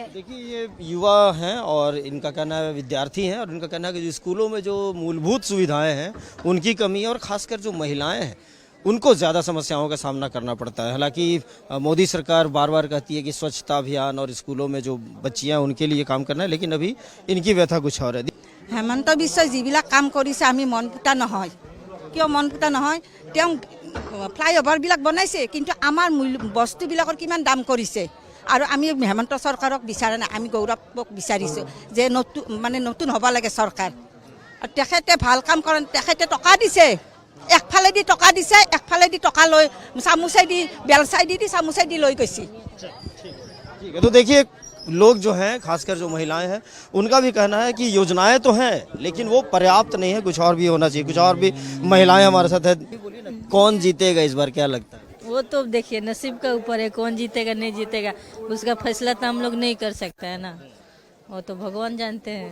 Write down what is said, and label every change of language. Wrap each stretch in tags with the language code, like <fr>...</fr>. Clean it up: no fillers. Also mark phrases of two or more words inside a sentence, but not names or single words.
<hi>देखिए, ये युवा हैं और इनका कहना है, विद्यार्थी हैं और इनका कहना है कि जो स्कूलों में जो मूलभूत सुविधाएं हैं उनकी कमी है, और खासकर जो महिलाएं हैं उनको ज़्यादा समस्याओं का सामना करना पड़ता है। हालांकि मोदी सरकार बार बार कहती है कि स्वच्छता अभियान और स्कूलों में जो बच्चियाँ उनके लिए काम करना है, लेकिन अभी इनकी व्यथा कुछ और है।</hi> <as>হেমন্ত বিশ্বই যিবিলাক কাম কৰিছে আমি মন পুতা নহয়। কিয় মন পুতা নহয়? তেওঁ ফ্লাইঅভাৰবিলাক বনাইছে, কিন্তু আমাৰ বস্তুবিলাকৰ কিমান দাম কৰিছে। আৰু আমি হেমন্ত চৰকাৰক বিচৰা নাই, আমি গৌৰৱক বিচাৰিছোঁ যে নতুন হ'ব লাগে চৰকাৰ। আৰু তেখেতে ভাল কাম কৰে, তেখেতে টকা দিছে, একফালেদি টকা দিছে, একফালেদি টকা লৈ চামুচাই দি বেলচাই দি চামুচাই দি লৈ গৈছে।</as> <hi>ठीक है, तो देखिए, लोग जो हैं, खासकर जो महिलाएं हैं, उनका भी कहना है कि योजनाएं तो हैं लेकिन वो पर्याप्त नहीं है, कुछ और भी होना चाहिए, कुछ और भी। महिलाएं हमारे साथ है। कौन जीतेगा इस बार, क्या लगता है? वो तो देखिए नसीब का ऊपर है, कौन जीतेगा नहीं जीतेगा उसका फैसला तो हम लोग नहीं कर सकते हैं ना, वो तो भगवान जानते हैं।</hi>